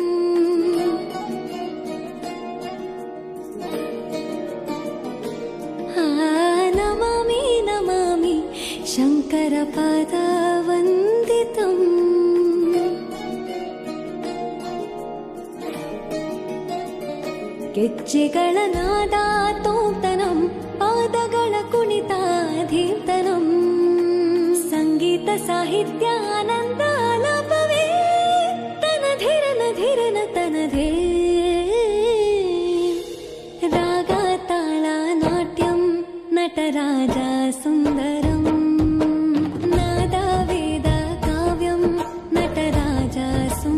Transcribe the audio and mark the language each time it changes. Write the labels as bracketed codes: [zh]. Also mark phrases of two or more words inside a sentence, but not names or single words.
[sa] नमामि नमामि शङ्करपादवन्दितम् [kn] ಗೆಜ್ಜೆಗಳ ನಾದ ತೋಂತನಂ ಪಾದಗಳ ಕುಣಿತಾಧೀರ್ತನಂ ಸಂಗೀತ ಸಾಹಿತ್ಯ ಆನಂದ ಆಲಾಪವೇ ತನಧಿರನ ಧಿರನ ತನಧೇ ರಾಗ ತಾಳ ನಾಟ್ಯಂ ನಟರಾಜ ಸುಂದರಂ ನಾದ ವೇದ ಕಾವ್ಯಂ ನಟರಾಜ